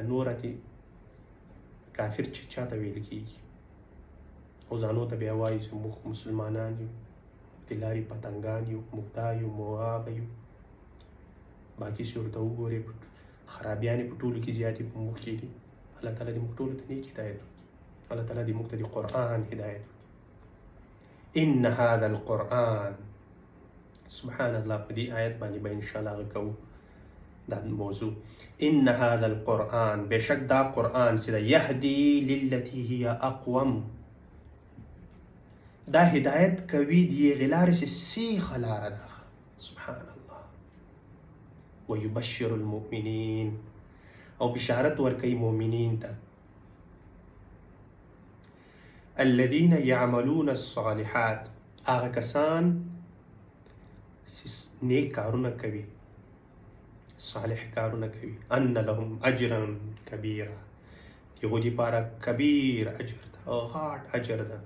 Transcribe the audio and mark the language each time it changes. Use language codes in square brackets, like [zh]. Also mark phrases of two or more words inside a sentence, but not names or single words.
[ps] نور اتې کافر چې چاته ویل کېږي، او ځانو ته بیا وایي چې موږ مسلمانان یو، د لارې پتنګان یو، موږ دا یو، موږ هغه یو. باقي چې ورته وګورې خرابیانې په ټولو کې زیاتې په موږ کې دي. الله تعالی دې موږ ټولو ته نیک هدایت وکړي، الله تعالی دې موږ ته د قرآن هدایت وکړي. [ar] ان هذا القرآن، سبحان الله، [ps] په دې آیت باندې به [ar] انشاءالله [ps] هغه کوو دا موضوع. [ar] ان هذا القرآن، [ps] بشک دا قرآن چې دا [ar] یهدی للتی هي اقوم، [ps] دا هدایت کوي د هغې لارې چې سیخه لاره ده. [ar] سبحان الله. ویبشر المؤمنین، [ps] او بشارت ورکوي مؤمنین ته، [ar] الذین یعملون الصالحات، [ps] هغه کسان چې نیک کارونه کوي، صالح کارونه کوي، [ar] ان لهم اجرا کبیرا، [ps] هغوی دپاره کبیر اجر ده، غاټ اجر ده.